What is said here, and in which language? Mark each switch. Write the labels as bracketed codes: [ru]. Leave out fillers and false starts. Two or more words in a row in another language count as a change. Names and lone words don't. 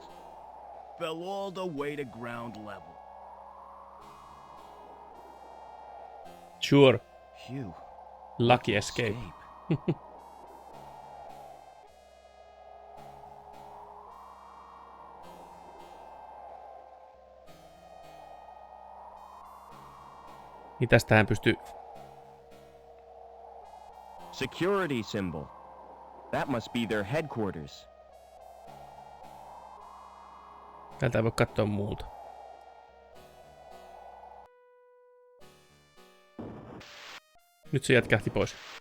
[en] Fell all the way to ground level. Sure. Phew. Lucky escape. [fi] Niin tästähän pystyy... [en] Security symbol. That must be their headquarters. [fi] Täältä ei voi katsoa muuta. Nyt se jätkähti pois.